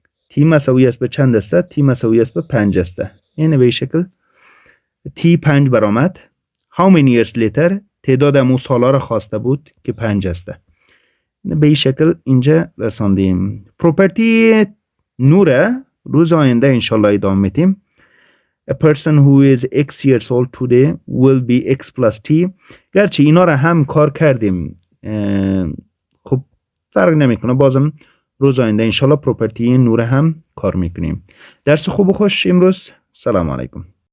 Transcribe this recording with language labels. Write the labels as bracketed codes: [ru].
[fa] t مساوی است به چند هسته؟ t مساوی است به 5 هسته. اینه به این شکل t 5 برآمد. How many years later تعداد امو سالا را خواسته بود که 5 هسته. به این شکل اینجا رساندیم. پروپرتی نوره روز آینده انشالله ادامه میتیم. [en] A person who is x years old today will be x plus t. [fa] گرچه اینا را هم کار کردیم، خب فرق نمیکنه، بازم روز آینده انشالله پروپرتی نوره هم کار میکنیم. درس خوب و خوش امروز. سلام علیکم.